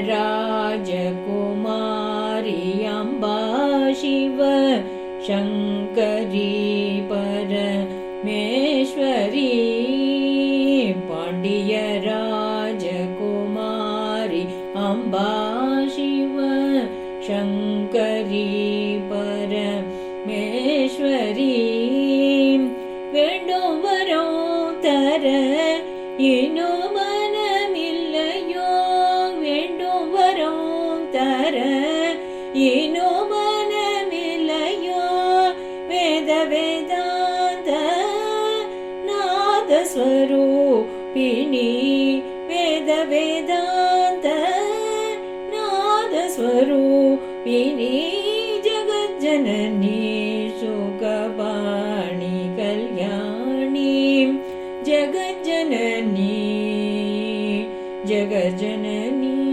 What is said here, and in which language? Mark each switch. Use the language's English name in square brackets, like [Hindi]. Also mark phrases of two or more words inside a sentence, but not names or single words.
[Sanskrit] राजकुमारी अम्बा शिव शङ्करी परमेश्वरी पाण्ड्य राजकुमारी अम्बा शिव शङ्करी [Tamil] परमेश्वरी வேண்டும் வரும் தர இன்னும் மனமில்லையோ வேண்டும் வரும் தர இன்னும் மனமில்லையோ [Sanskrit] वेद वेदान्त नादस्वरूपिणि वेद वेदान्त नादस्वरूपिणी जगज्जननी सुखवाणी कल्याणी जगज्जननी जगज्जननी